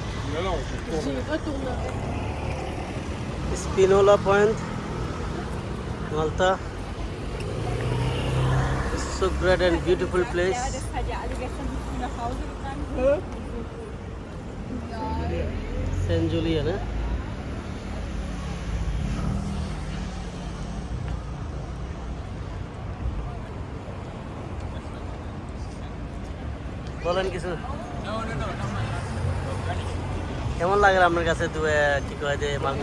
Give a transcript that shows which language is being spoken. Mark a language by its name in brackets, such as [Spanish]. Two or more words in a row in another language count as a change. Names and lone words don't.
[English] Spinola Point, Malta. So great and beautiful place. [German] Ja, das hat ja alle gestern nicht früh nach Hause gegangen. Saint Julian, eh? [Bangla] বলেন কিছু কেমন লাগে আপনার কাছে কি কয় যে মালটা